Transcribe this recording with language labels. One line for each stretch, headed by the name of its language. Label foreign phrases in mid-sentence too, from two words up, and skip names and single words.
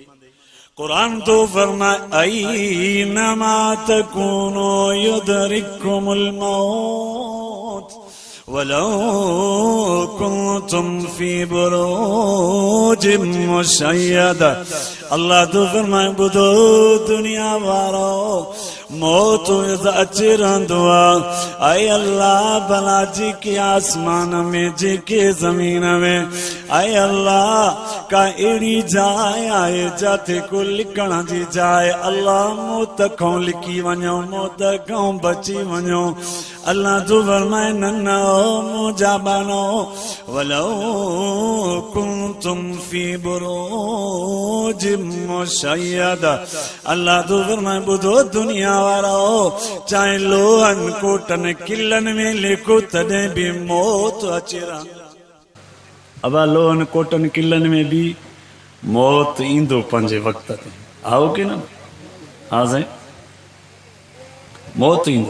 Sindhi: कुरान तो फरमाए,
Arabic: أينما تكونوا يدرككم الموت ولو كنتم في بروج مشيدة.
Sindhi: अल्लाह तो फरमाए, ॿुधो दुनिया वारो, मौत अची रहंदो आहे। ऐं अल्लाह भला जेके आसमान में जेके ज़मीन में, ऐं अल्लाह का अहिड़ी जाइ आहे जिते को लिकण जी जाइ, अल्लाह मौत खां लिकी वञो, मौत खां बची वञो। अल्लाह जो फरमाए, न न मुंहिंजा बानो,
Arabic: ولو كنتم في بروج مشيدة.
Sindhi: अल्लाह जो फरमाए, ॿुधो दुनिया वारो, चाहे लोहनि कोटनि किलनि में लिखो तॾहिं बि मौत अची रहंदी। अब लोहनि कोटनि किलनि में बि मौत ईंदो पंहिंजे वक़्त ते, आओ की न? हा साईं, मौत ईंदो।